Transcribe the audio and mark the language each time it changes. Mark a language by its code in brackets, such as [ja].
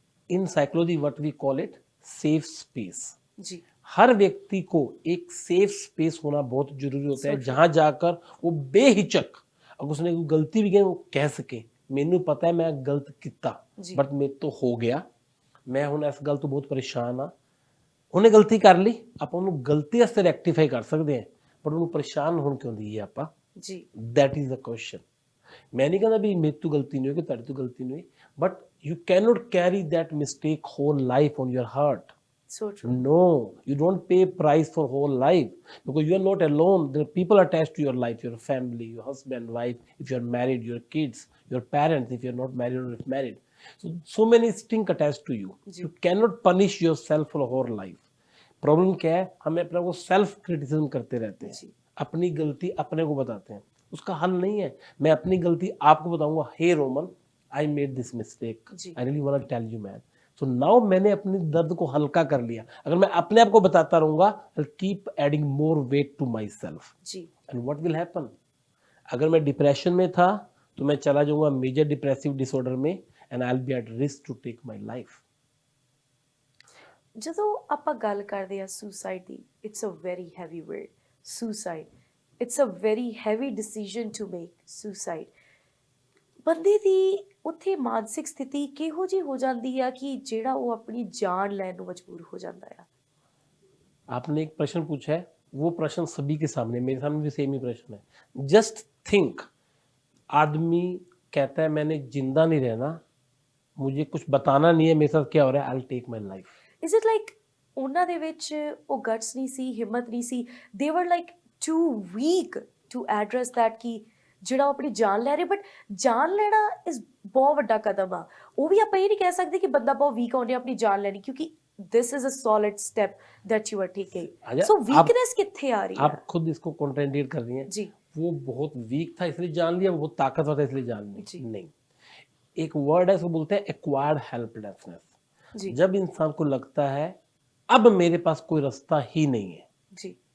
[en] In psychology what we call it safe space. [hi] जी हर व्यक्ति को एक सेफ स्पेस होना बहुत जरूरी होता है, [en] So true. [hi] जहां जाकर वो बेहिचक अगर उसने कोई गलती भी की वो कह सके [pa] मैनू पता है मैं गलत किया [hi] जी। [pa] बट मेरे तो हो गया, मैं हुण इस गल तो बहुत परेशान हाँ। ਉਹਨੇ ਗਲਤੀ ਕਰ ਲਈ, ਆਪਾਂ ਉਹਨੂੰ ਗਲਤੀ ਵਾਸਤੇ ਰੈਕਟੀਫਾਈ ਕਰ ਸਕਦੇ ਹਾਂ, ਪਰ ਉਹਨੂੰ ਪਰੇਸ਼ਾਨ ਹੋਣ ਕਿਉਂ ਦਈਏ ਆਪਾਂ? [hi] जी [en] That is the question. [hi] मैं नहीं कहता भी मेरे तो गलती नहीं हुई कि तेरी तो गलती नहीं हुई, [en] But you can not carry that mistake whole life on your heart. so true। No, you don't pay price for whole life because you are not alone. There are people attached to your life, your family, your husband, wife, if you are married, your kids, your parents, if you are not married or if married. So many things attached to you. [hi] Ji. [en] You cannot punish yourself for whole life. [hi] Problem क्या है, हम अपने को self criticism करते रहते हैं, जी अपनी गलती अपने को बताते हैं, उसका हल नहीं है। मैं अपनी गलती आपको बताऊंगा, [en] hey Roman I made this mistake, [hi] ji [en] I really want to tell you man. [hi] So now मैंने अपने दर्द को हल्का कर लिया। अगर मैं अपने आप को बताता रहूंगा [en] I keep adding more weight to myself, [hi] ji [en] And what will happen? [hi] अगर मैं डिप्रेशन में था तो मैं चला जाऊंगा मेजर डिप्रेसिव डिसऑर्डर में [en] And I will be at risk to take my life. [pa] ਜਦੋਂ ਆਪਾਂ ਗੱਲ ਕਰਦੇ ਆ suicide ਦੀ, [en] It's a very heavy word. Suicide it's a very heavy decision to make. [pa] Suicide ਬੰਦੇ ਦੀ ਉੱਥੇ ਮਾਨਸਿਕ ਸਥਿਤੀ ਕਿਹੋ ਜਿਹੀ ਹੋ ਜਾਂਦੀ ਆ ਕਿ ਜਿਹੜਾ ਉਹ ਆਪਣੀ ਜਾਨ ਲੈਣ ਨੂੰ ਮਜਬੂਰ ਹੋ ਜਾਂਦਾ ਆ। [hi] आपने एक प्रश्न पूछा है, वो प्रश्न सभी के सामने, मेरे सामने भी सेम ही प्रश्न है। जस्ट थिंक, आदमी कहता है मैंने जिंदा नहीं रहना, मुझे कुछ बताना नहीं है मेरे साथ क्या हो रहा है, [en] I will take my life. Is it like [pa] ਉਹਨਾਂ ਦੇ ਵਿੱਚ ਉਹ ਗਟਸ ਨਹੀਂ ਸੀ, ਹਿੰਮਤ ਨਹੀਂ ਸੀ, [en] they were like too weak to address that [pa] ਕਿ ਜਿਹੜਾ ਉਹ ਆਪਣੀ ਜਾਨ ਲੈ ਰਹੇ। ਬਟ ਜਾਨ ਲੈਣਾ ਇਜ਼ ਬਹੁਤ ਵੱਡਾ ਕਦਮ ਆ। ਉਹ ਵੀ ਆਪਾਂ ਇਹ ਨਹੀਂ ਕਹਿ ਸਕਦੇ ਕਿ ਬੰਦਾ ਬਹੁਤ ਵੀਕ ਆਉਂਦੇ ਆਪਣੀ ਜਾਨ ਲੈਣੀ, ਕਿਉਂਕਿ [en] This is a solid step that you are taking. [hi] अच्छा, सो आप- वीकनेस कितने आ रही है? आप खुद इसको कॉन्ट्रेडिक्ट कर रही हैं। जी वो बहुत वीक था इसलिए जान लिया, वो बहुत ताकतवर था इसलिए जान ली? जी। नहीं, एक वर्ड है उसको बोलते हैं एक्वायर्ड हेल्पलेसनेस। जी जब इंसान को लगता है अब मेरे पास कोई रास्ता ही नहीं है, जी